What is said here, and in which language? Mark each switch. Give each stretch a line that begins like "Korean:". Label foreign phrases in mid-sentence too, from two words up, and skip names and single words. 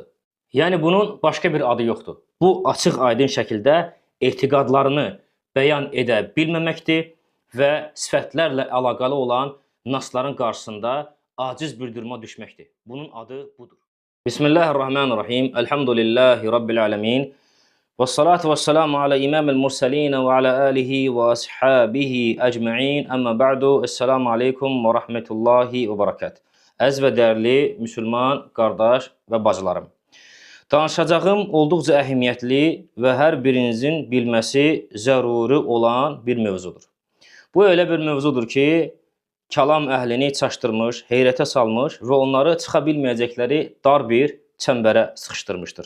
Azerbaijani: Yəni bunun başqa bir adı yoxdur. Bu açıq aydın şəkildə etiqadlarını bəyan edə bilməməkdir və sifətlərlə əlaqəli olan nasların qarşısında aciz bir duruma düşməkdir. Bunun adı budur.
Arabic: بسم الله الرحمن الرحيم. الحمد لله رب العالمين. والصلاة والسلام على إمام المرسلين وعلى آله وأصحابه أجمعين. أما بعد. السلام عليكم ورحمة الله وبركات.
Azerbaijani: Əziz və dəyərli müsəlman qardaş və bacılarım. Danışacağım olduqca əhəmiyyətli və hər birinizin bilməsi zəruri olan bir mövzudur. Bu elə bir mövzudur ki, kəlam əhlini çaşdırmış, heyrətə salmış və onları çıxa bilməyəcəkləri dar bir çəmbərə sıxışdırmışdır.